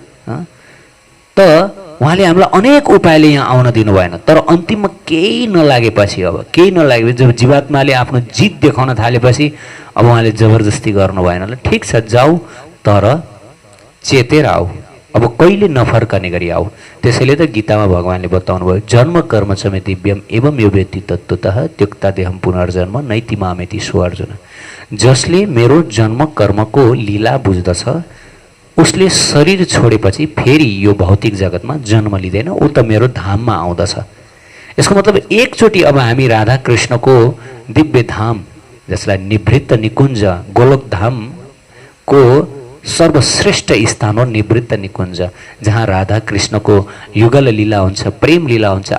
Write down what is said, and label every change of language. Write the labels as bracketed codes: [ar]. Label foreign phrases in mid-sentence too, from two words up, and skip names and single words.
[ne] त उहाँले हामीलाई अनेक उपायले यहाँ आउन दिनु भएन। तर अन्तिममा केही नलागेपछि, अब केही नलागेपछि, जब जीवात्माले आफ्नो जित देखाउन थालेपछि अब उहाँले जबरजस्ती गर्नु भएन। ल ठिक छ जाऊ, तर चेतेर आऊ, अब कहिले नफर्कने गरी आऊ। त्यसैले त गीतामा भगवान्ले बताउनु भयो, [sa] जन्म कर्म च मे दिव्यम एवं यो व्यक्ति तत्त्वतः त्यक्ता देहम पुनर्जन्म नैति मामेति सो अर्जुन। [ne] जसले मेरो जन्म कर्मको लीला बुझ्दछ उसले शरीर छोडेपछि फेरि यो भौतिक जगतमा जन्म लिँदैन, ऊ त मेरो धाममा आउँदछ। यसको मतलब एकचोटि अब हामी राधाकृष्णको दिव्य धाम, जसलाई निवृत्त निकुञ्ज गोलोक धामको सर्वश्रेष्ठ स्थान हो निवृत्त निकुञ्ज, जहाँ राधाकृष्णको युगल लीला हुन्छ, प्रेम लीला हुन्छ।